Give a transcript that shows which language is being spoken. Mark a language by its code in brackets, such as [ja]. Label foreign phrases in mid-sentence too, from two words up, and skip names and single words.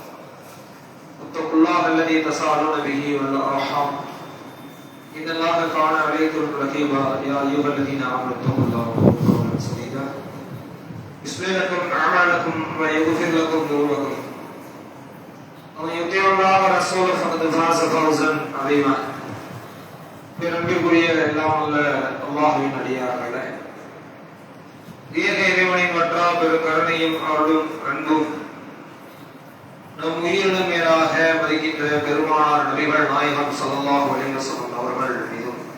[ar] اتقوا الله الذي تساءلون به والأرحام إن الله كان عليكم رقيبا. يا أيها الذين آمنوا اتقوا الله وقولوا قولا سديدا يصلح لكم أعمالكم ويغفر لكم ذنوبكم ومن يطع الله ورسوله فقد فاز فوزا عظيما. [ta] பெருமைக்குரிய எல்லாம் உள்ள அல்லாஹ்வின் அடியார்களே, ஏக இறைவனின் வற்றா பெரும் கருணையும் அருளும் அன்பும் நம் உயிரினும் மேலாக மதிக்கின்ற பெருமானார் நபிகள் நாயகம் [ar] صلى الله عليه وسلم [ta] அவர்கள் மீதும்